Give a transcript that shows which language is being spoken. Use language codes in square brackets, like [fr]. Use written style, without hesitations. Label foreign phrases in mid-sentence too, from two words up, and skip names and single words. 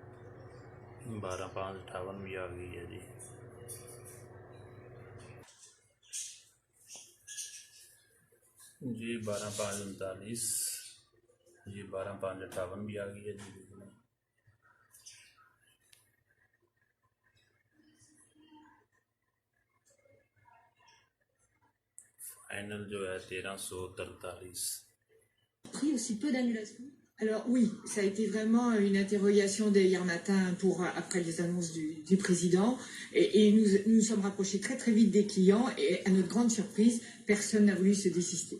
[hi] 12,558 भी आ गई है जी। जी 12,539, जी 12,558 भी आ गई है जी। फाइनल जो है 1343। [fr] Pris aussi peu d'annulations. Alors oui, ça a été vraiment une interrogation dès hier matin après les annonces du président. Et nous nous sommes rapprochés très très vite des clients et à notre grande surprise, personne n'a voulu se désister.